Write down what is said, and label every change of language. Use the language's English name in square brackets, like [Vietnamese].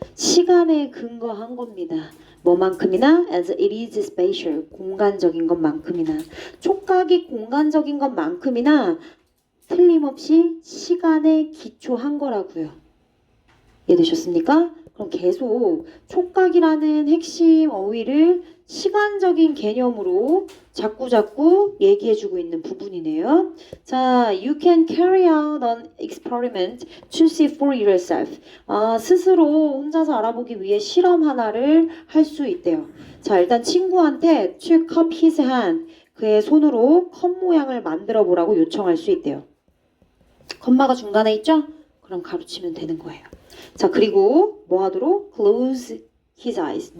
[Korean] 시간에 근거한 겁니다. 뭐만큼이나 as it is spatial, 공간적인 것만큼이나 촉각이 공간적인 것만큼이나 틀림없이 시간에 기초한 거라고요. 이해되셨습니까? 그럼 계속 촉각이라는 핵심 어휘를 시간적인 개념으로 자꾸 얘기해주고 있는 부분이네요. [English] 자, you can carry out an experiment to see for yourself. [Korean] 스스로 혼자서 알아보기 위해 실험 하나를 할 수 있대요. 자, 일단 친구한테 to cup his hand, 그의 손으로 컵 모양을 만들어 보라고 요청할 수 있대요. 컴마가 중간에 있죠? 그럼 가로치면 되는 거예요. 자, 그리고 뭐 하도록? close his eyes.